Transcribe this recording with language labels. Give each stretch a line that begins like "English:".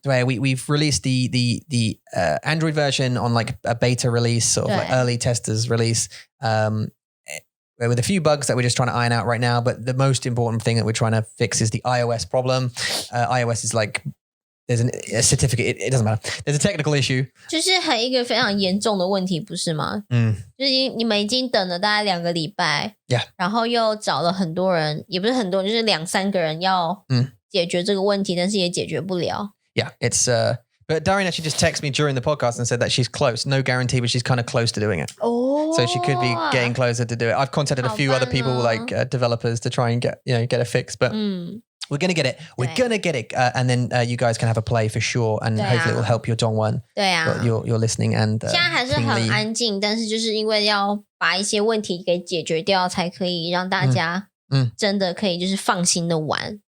Chinese: 对
English: we've released the Android version on like a beta release, sort of like early testers release. With a few bugs that we're just trying to iron out right now, but the most important thing that we're trying to fix is the iOS problem. iOS is like, there's a certificate, it doesn't matter. There's a technical issue.
Chinese: 就是一个非常严重的问题，不是吗？就是你们已经等了大概2个礼拜，
English: Yeah.
Chinese: 然后又找了很多人，也不是很多人，就是2-3个人要解决这个问题，但是也解决不了。
English: Yeah, it's But Darian actually just texted me during the podcast and said that she's close. No guarantee, but she's kind of close to doing it. Oh, So she could be getting closer to do it. I've contacted a few other people, like developers, to try and get it fixed. But we're gonna get it. We're gonna get it, and then you guys can have a play for sure, and hopefully it will help your Dongwon.
Chinese: 对啊
English: your listening and
Chinese: 现在还是很安静，但是就是因为要把一些问题给解决掉，才可以让大家真的可以就是放心的玩。